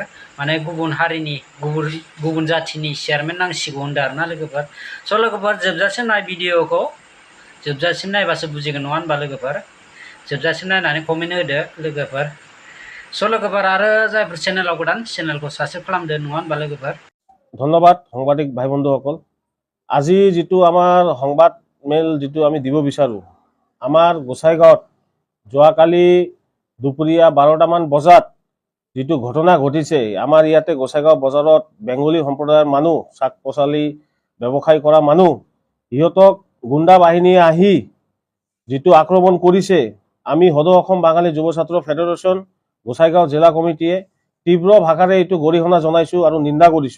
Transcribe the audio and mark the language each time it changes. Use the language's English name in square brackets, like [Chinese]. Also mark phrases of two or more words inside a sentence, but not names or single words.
[Bodo] माने गुबुन हारिनि गुबुन जाथिनि चेयारमेन नांसिगौ होनदों आरोना लोगोफोर। स' लोगोफोर जोबजासिम नाय भिडिअखौ, जोबजासिम नायबासो बुजिगोन नङा होनबा लोगोफोर। जोबजासिम नायनानै कमेन्ट होदो लोगोफोर। स' लोगोफोर आरो जायफोर चेनेलाव गोदान चेनेलखौ साबस्क्राइब खालामदो नङा होनबा लोगोफोर। [Assamese] ধন্যবাদ সাংবাদিক ভাই বন্ধুসকল। আজি যিটো আমাৰ সংবাদ মেল যিটো আমি দিব বিচাৰোঁ, আমাৰ গোসাইগাঁৱত যোৱাকালি দুপৰীয়া 12টামান বজাত যিটো ঘটনা ঘটিছে, আমাৰ ইয়াতে গোসাইগাঁও বজাৰত বেংগলী সম্প্ৰদায়ৰ মানুহ, শাক পাচলি ব্যৱসায় কৰা মানুহ, সিহঁতক গুণ্ডা বাহিনীয়ে আহি যিটো আক্ৰমণ কৰিছে, আমি সদৌ অসম বাঙালি যুৱ ছাত্ৰ ফেডাৰেশ্যন গোসাইগাঁও জিলা কমিটিয়ে তীব্ৰ ভাষাৰে এইটো গৰিহণা জনাইছোঁ আৰু নিন্দা কৰিছোঁ।